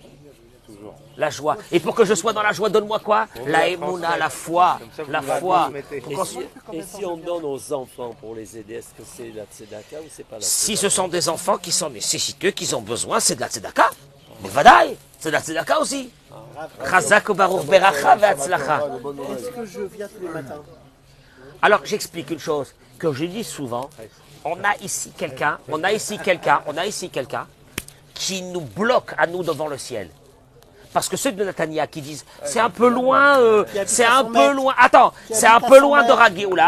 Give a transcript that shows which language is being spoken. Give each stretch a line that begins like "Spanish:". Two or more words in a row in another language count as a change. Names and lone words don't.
French: La joie. Et pour que je sois dans la joie, donne-moi quoi? La émouna, la foi. La foi. Et si on donne aux enfants pour les aider, est-ce que c'est la tzedaka ou c'est pas la tzedaka? Si ce sont des enfants qui sont nécessiteux, qui ont besoin, c'est de la tzedaka. Mais vadaï, c'est de la tzedaka aussi.
Hebrew: חזק ברוך ברכה והצלחה.
French: Est-ce que je viens tous les matins? Alors, j'explique une chose que je dis souvent. On a ici quelqu'un qui nous bloque à nous devant le ciel. Parce que ceux de Natania qui disent c'est un peu loin, c'est un peu loin de Raguéoula.